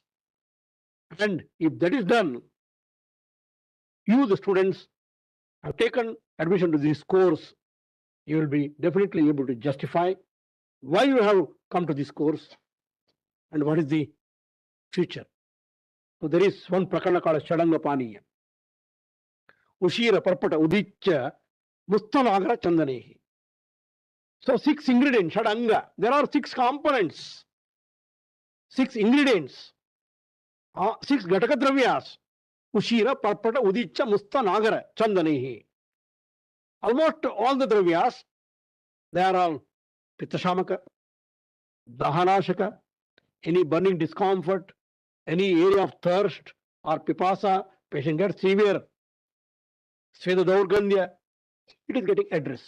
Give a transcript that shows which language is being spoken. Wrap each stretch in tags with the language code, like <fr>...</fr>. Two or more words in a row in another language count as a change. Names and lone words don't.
<en>And if that is done, you, the students, have taken admission to this course, you will be definitely able to justify why you have come to this course and what is the future. So there is one prakarana called Shadanga Paniya.</en> <sa>Ushira Parpata Udicha Mustanagra Chandanehi.</sa> <en>So 6 ingredients, Shadanga. There are 6 components, 6 ingredients, 6</en> <sa>Gataka Dravyas. Ushira Parpata Udicha Mustanagara Chandanehi.</sa> <en>Almost all the Dravyas, they are all</en> <sa>Pittashamaka, Dahanashaka,</sa> <en>any burning discomfort, any area of thirst or pipasa, patient gets severe,</en> <sa>Sveda Daurgandhya,</sa> <en>it is getting addressed.</en>